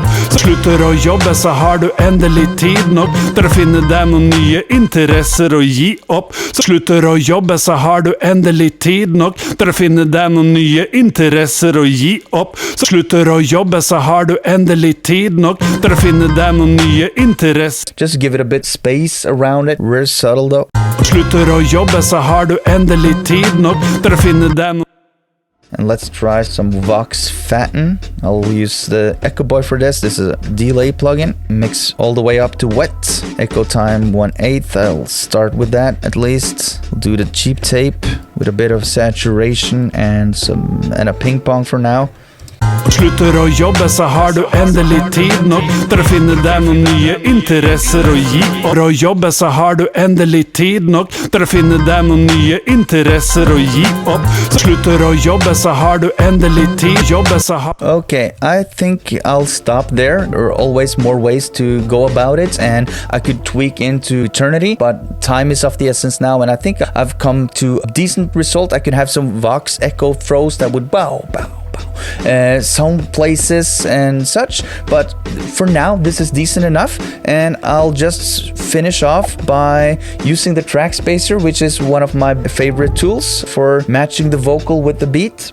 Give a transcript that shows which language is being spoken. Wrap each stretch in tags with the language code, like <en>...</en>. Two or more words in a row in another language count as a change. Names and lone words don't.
<no>Så slutter å jobbe, så har du endelig tid nok til å finne deg noen nye interesser å gi opp. Så slutter å jobbe, så har du endelig tid nok til å finne deg noen nye interesser å gi opp. Så slutter å jobbe, så har du endelig tid nok til å finne deg noen nye interesser.</no> <en>Just give it a bit space around it. Very subtle though.</en> <no>Slutter å jobbe, så har du endelig tid nok til å finne deg noen.</no> <en>And let's try some Vox Fatten. I'll use the Echo Boy for this. This is a delay plugin. Mix all the way up to wet. Echo time 1/8. I'll start with that at least. We'll do the cheap tape with a bit of saturation and a ping pong for now.</en> <no>Slutter å jobbe, så har du endelig tid nok til å finne deg noen nye interesser å gi opp. Å jobbe, så har du endelig tid nok til å finne deg noen nye interesser å gi opp. Så slutter å jobbe, så har du endelig tid. Jobbe, så har...</no> <en>Okay, I think I'll stop there. There are always more ways to go about it, and I could tweak into eternity, but time is of the essence now, and I think I've come to a decent result. I could have some Vox echo throws that would bow, sound places and such, but for now this is decent enough, and I'll just finish off by using the Trackspacer, which is one of my favorite tools for matching the vocal with the beat.</en>